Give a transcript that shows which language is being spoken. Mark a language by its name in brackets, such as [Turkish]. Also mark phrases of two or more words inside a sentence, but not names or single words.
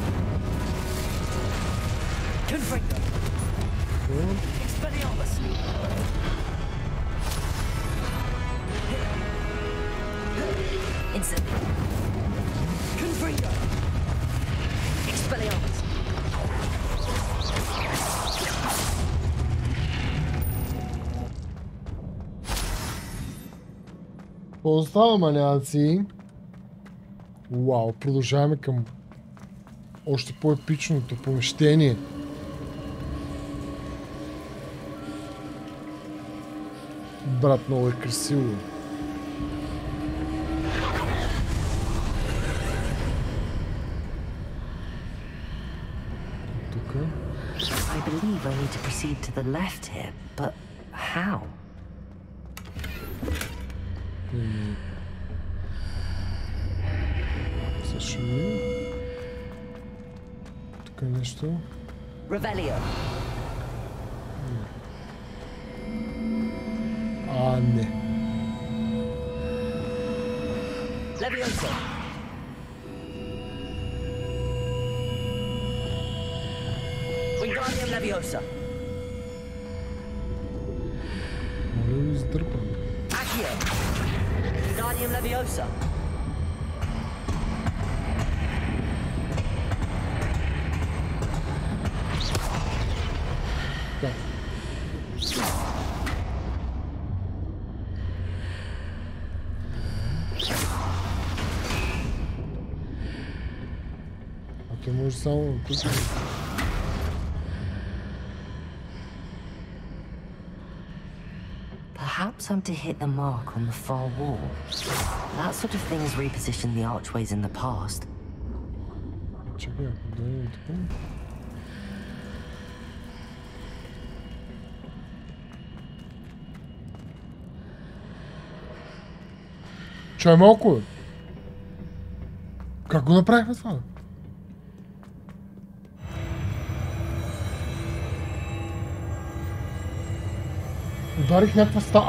[Latin] Confringo. Expelliarmus. Incendio. Confringo. Expelliarmus. [Bulgarian] Остава маняци. Вау, продължаваме към още по-епичното помещение. Брат, много е красиво. Тук. [English] I believe I need to proceed to the left here, but how? [Bulgarian] Също. Тук е нещо. [Latin] Revelio. [Bulgarian] А, не. [Latin] Leviosa. Wingardium Leviosa. [Bulgarian] Моля ви, издърпам. [Latin] Accio. Wingardium Leviosa. [Bulgarian] Така. А той може само тук. [English] Perhaps I'm to hit the mark on the far wall. That sort of thing has repositioned the archways in the past. [Bulgarian] Чакай, да е така. Чай малко, бе. Как го направихме това? Ударих някаква стана.